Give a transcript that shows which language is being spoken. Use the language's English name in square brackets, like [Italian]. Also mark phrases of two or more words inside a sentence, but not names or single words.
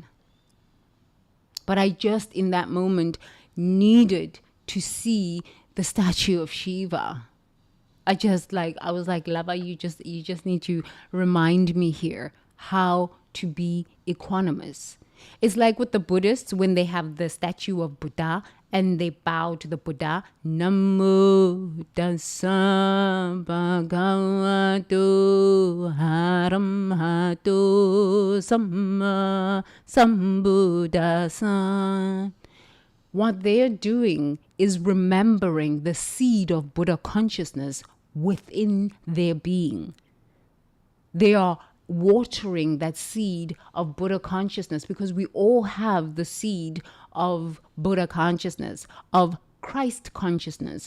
[English] But I just in that moment needed to see the statue of Shiva. I was like, Lava, you just need to remind me here how to be equanimous. It's like with the Buddhists when they have the statue of Buddha and they bow to the Buddha. [Pali] Namo tassa bhagavato arahato samma sambuddhassa. [English] What they're doing is remembering the seed of Buddha consciousness within their being. They are watering that seed of Buddha consciousness because we all have the seed of Buddha consciousness, of Christ consciousness.